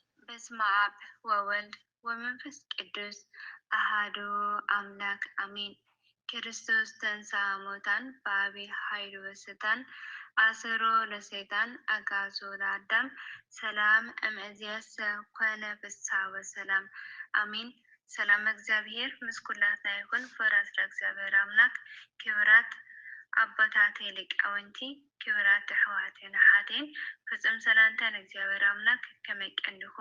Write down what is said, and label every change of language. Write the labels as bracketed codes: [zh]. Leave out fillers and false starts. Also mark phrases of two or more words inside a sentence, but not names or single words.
[gez] በስመ አብ ወወልድ ወመንፈስ ቅዱስ አሃዱ አምላክ አሜን። ክርስቶስ ተንሥአ እሙታን በዐቢይ ኃይሉ ወሥልጣን አሰሮ ለሰይጣን አግዓዞ ለአዳም ሰላም እምይእዜሰ ኮነ ፍስሐ ወሰላም አሜን። [ti] ሰላም እግዚአብሔር ምስ ኩላትና ይኩን። ፍቅራት እግዚአብሔር አምላክ ክብራት አባታቴ ሊቃውንቲ ክብራት ኣሕዋቴን ሓቴን ፍጹም ሰላምታ ንእግዚአብሔር አምላክ ከመይ ቀኒኹም?